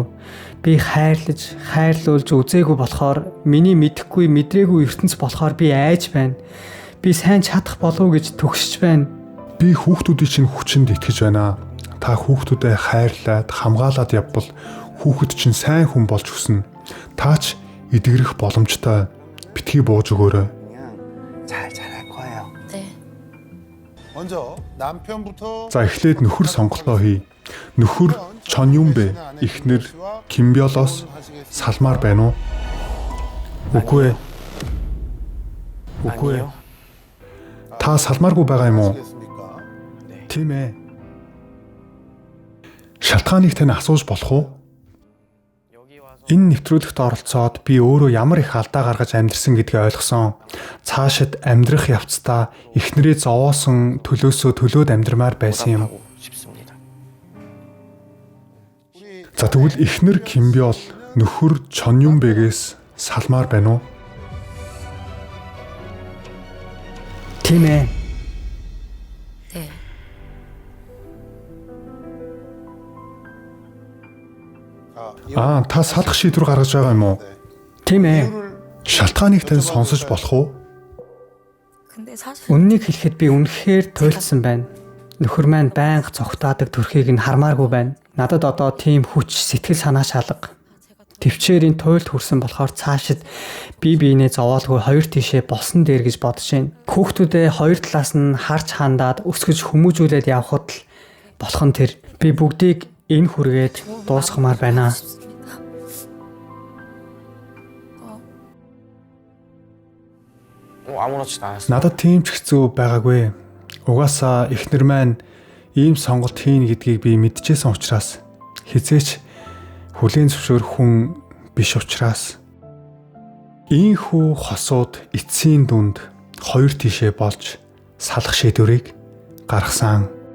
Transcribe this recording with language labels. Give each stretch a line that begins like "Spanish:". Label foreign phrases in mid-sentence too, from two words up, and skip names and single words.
Mongolian: Би хайрлуулж үзээгүй болохоор миний мэдэхгүй мэдрээгүй ертөнц болохоор би айж байна. Би сайн чадах болов гэж төгсөж байна. Би хүүхдүүдийн чинь хүчинд итгэж байна. Та хүүхдүүдээ хайрлаад хамгаалаад явбал хүүхэд чинь сайн хүн болж өснө. Таач эдгэрэх боломжтой. Битгий бууж өгөөрэй.
Korean: 잘 자랄 거예요. 네. 먼저 남편부터
Mongolian: За эхлээд нөхөр сонголтоо хий. Нөхөр Чон юм бэ? Эхнэр Кимбёлоос салмаар байна уу? Үгүй ээ. Үгүй ээ. Та салмааргүй байгаа юм уу?
Korean: 하시겠습니까?
Mongolian: Тийм ээ. Шалтгааныг тань асууж болох уу? Энэ нэвтрүүлэгт оролцоод би өөрөө ямар их алдаа гаргаж амьдрсан гэдгийг ойлгосон. Цаашид амьдрах явцдаа эхнэрээ зовоосон төлөөсөө төлөөд амьдрмаар байсан юм.
Korean: 하고 싶습니다.
Mongolian: За тэгвэл эхнэр Кимбёл нөхөр Чон юм бэгээс салмаар байна уу? Тийм ээ.
Korean: 네.
Mongolian: Та салах шийдвэр гаргаж байгаа юм уу? Тийм ээ. Шалтгааныг тань сонсож болох уу?
Korean: 근데 사실
Mongolian: Үннийг хэлэхэд би үнэхээр туйлдсан байна. Нөхөр маань байнга цогтаадаг төрхийг нь хармааргүй байна. Надад одоо тийм хүч, сэтгэл санаа шалга. Төвчээрийн туйлд хүрсэн болохоор цаашид би биенээ зовоолгүй хоёр тишээ босон дээр гэж бодож байна. Хүүхдүүдээ хоёр талаас нь харж хандаад өсгөж хүмүүжүүлээд явхад л болох нь тэр. Би бүгдийг энэ хүргээд дуусгамаар байна.
Korean: 아무렇지도 않았어요.
Mongolian: Надад тийм ч хэцүү байгаагүй. Угаасаа эхнэр маань ийм сонголт хийн гэдгийг би мэдчихсэн учраас хизээч хүлээн зөвшөөрөх хүн биш учраас ийхүү хосууд эцсийн дүнд хоёр тишээ болж салах шийдвэрийг гаргасан.